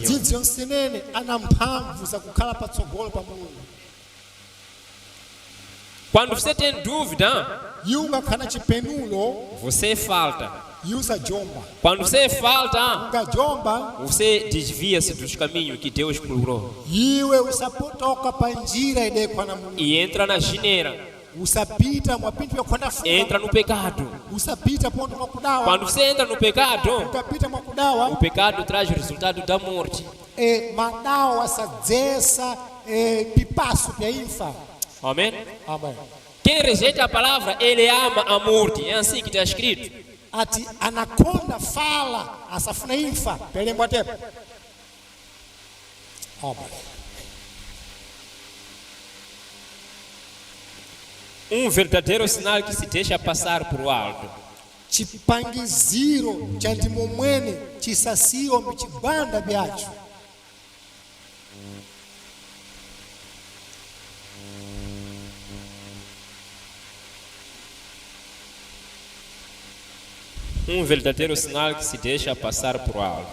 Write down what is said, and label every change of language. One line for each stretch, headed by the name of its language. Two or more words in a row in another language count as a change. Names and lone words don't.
Sena: Midzidzi yonse nene ana mphamvu zakukhala patsogolo pa Mulungu.
Portuguese: Quando você tem dúvida,
Sena: Yunga kana chipenulo
Portuguese: você falta.
Sena: yusa jomba.
Portuguese: Quando você falta,
Sena: Unga jomba
Portuguese: você desvia-se dos caminhos que Deus procurou
Sena: iwe usapotoka pa njira idekwa na Mulungu.
Portuguese: e entra na gineira,
Sena: Usapita mwapintu yakwenda fuga.
Portuguese: entra no pecado.
Sena: Usapita ponto mwakudawa.
Portuguese: Quando você entra no pecado,
Sena: Ukapita
Portuguese: o
Sena: mwakudawa
Portuguese: pecado traz o resultado da morte.
Sena: madawa asadzesa pipaso pya imfa.
Portuguese: Amém?
Sena: Amen.
Portuguese: Quem rejeita a palavra, ele ama a morte. É assim que está escrito.
Sena: Ati anakonda fala asafuna imfa pelembwa tepo. Amen.
Portuguese: Um verdadeiro sinal que se deixa passar por alto.
Sena: Chipangiziro cha ndimo mwene chisasiwa mchibanda byacho.
Portuguese: Um verdadeiro sinal que se deixa passar por alto.